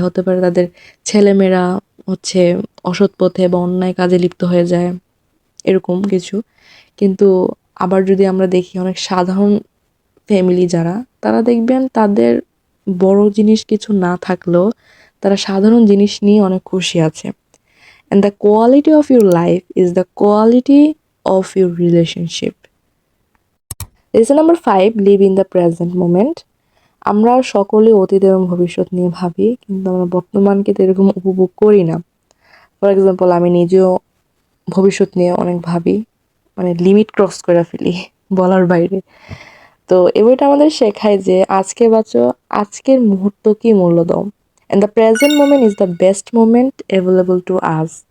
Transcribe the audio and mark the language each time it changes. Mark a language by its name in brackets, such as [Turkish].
[Bangla] হতে পারে তাদের ছেলেমেয়েরা হচ্ছে অসৎ পথে বা অন্যায় কাজে লিপ্ত হয়ে যায়, এরকম কিছু। কিন্তু আবার যদি আমরা দেখি অনেক সাধারণ ফ্যামিলি যারা, তারা দেখবেন তাদের বড় জিনিস কিছু না থাকলেও তারা সাধারণ জিনিস নিয়ে অনেক খুশি আছে। [English] And the quality of your life is the quality of your relationship. Lesson number 5, live in the present moment. [Bangla] আমরা সকলে অতীত এবং ভবিষ্যৎ নিয়ে ভাবি, কিন্তু আমরা বর্তমানকে তো এরকম উপভোগ করি না। ফর এক্সাম্পল, আমি নিজেও ভবিষ্যৎ নিয়ে অনেক ভাবি, মানে লিমিট ক্রস করে ফেলি বলার বাইরে। তো এই বইটা আমাদের শেখায় যে আজকে বাঁচো, আজকের মুহূর্তকেই মূল্য দাও, [English] And the present moment is the best moment available to us.